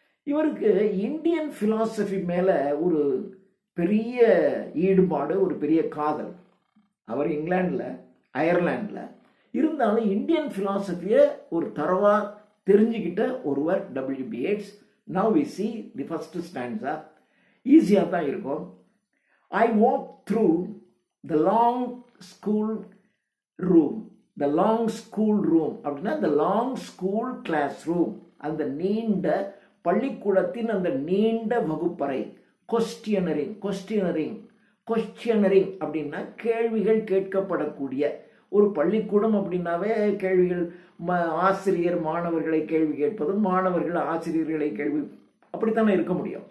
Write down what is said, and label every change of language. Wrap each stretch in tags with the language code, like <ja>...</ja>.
<ta>இவருக்கு Indian philosophy மேல ஒரு பெரிய ஈடுபாடு, ஒரு பெரிய காதல். அவர் இங்கிலாந்துல அயர்லாந்துல இருந்தாலும் இந்தியன் பிலாசபியை ஒரு தரவா தெரிஞ்சுக்கிட்ட ஒருவர் W.B.</ta> <en>Yeats. Now we see the first stanza.</en> <ta>ஈஸியாக தான் இருக்கும்.</ta> <en>I walk through the long school room. The long school room அப்படின்னா the long school classroom,</en> <ta>அந்த நீண்ட பள்ளிக்கூடத்தின் அந்த நீண்ட வகுப்பறை. கொஸ்டியனரிங் அப்படின்னா கேள்விகள் கேட்கப்படக்கூடிய ஒரு பள்ளிக்கூடம். அப்படின்னாவே கேள்விகள், ஆசிரியர் மாணவர்களை கேள்வி கேட்பதும் மாணவர்கள் ஆசிரியர்களை கேள்வி, அப்படித்தானே இருக்க முடியும்.</ta>